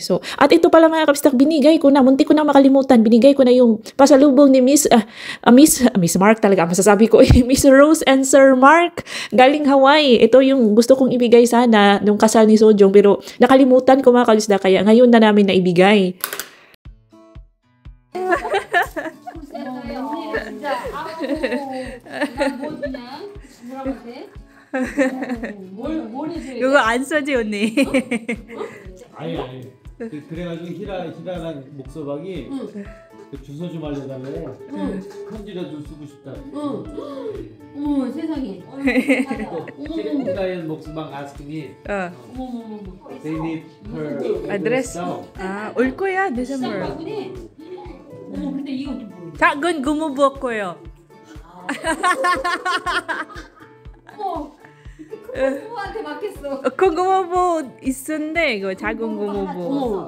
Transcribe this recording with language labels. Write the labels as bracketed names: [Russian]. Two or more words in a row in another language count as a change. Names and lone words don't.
[Filipino] So, at ito pala mga kabistak, binigay ko na, munti ko na makalimutan, binigay ko na yung pasalubong ni Miss Mark talaga, masasabi ko, Miss Rose and Sir Mark, galing Hawaii. Ito yung gusto kong ibigay sana nung kasal ni Sojong, pero nakalimutan ko mga kabistak, kaya ngayon na namin naibigay. [Korean] 진짜 아우 뭐 주냐? 뭐라고 해? 뭘 해줘? 이거 안 써지 언니. 아니. 그래가지고 히라랑 목소박이 그 주소 좀 알려달래. 편지라도 쓰고 싶다. 어머 세상에. 히라의 목소박 asking 어머머머. [English] they need her Address. [Korean] 올 거야, December. 어머 근데 이건 또 뭐야? 작은 고무부엌 거요. 어머 부모한테 맡겼어. 고무부엌 있었는데 이거 작은 고무부엌.